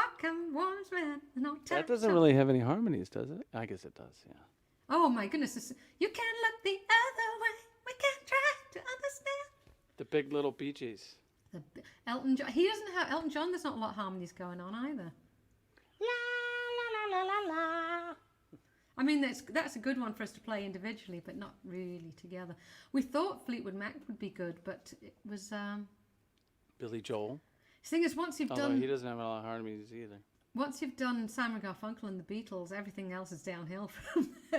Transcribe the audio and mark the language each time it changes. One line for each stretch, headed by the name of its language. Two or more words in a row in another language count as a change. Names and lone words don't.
English: walk, I'm warm as man, and no time That doesn't to- really have any harmonies, does it? I guess it does, yeah. Oh my goodness! You can't look the other way. We can't try to understand. The big little Bee Gees. Elton John. He doesn't have Elton John. There's not a lot of harmonies going on either. La la la la la. I mean, that's a good one for us to play individually, but not really together. We thought Fleetwood Mac would be good, but it was. Billy Joel. The thing is, once you've Although done he doesn't have a lot of harmonies either. once you've done Simon Garfunkel and the Beatles, everything else is downhill from there.